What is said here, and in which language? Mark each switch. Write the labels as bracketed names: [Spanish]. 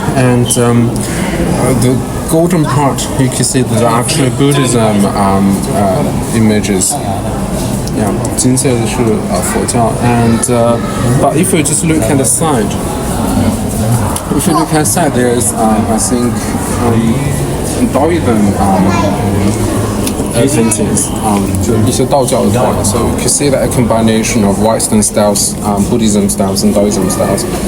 [English] And the golden part, you can see that are actually Buddhism images. [Chinese] Yeah, 金色的是佛教. [English] And but if you just look at the side, there's I think Taoism paintings, [Chinese] 就一些道教的画. [English] So you can see that a combination of Western styles, Buddhism styles, and Taoism styles.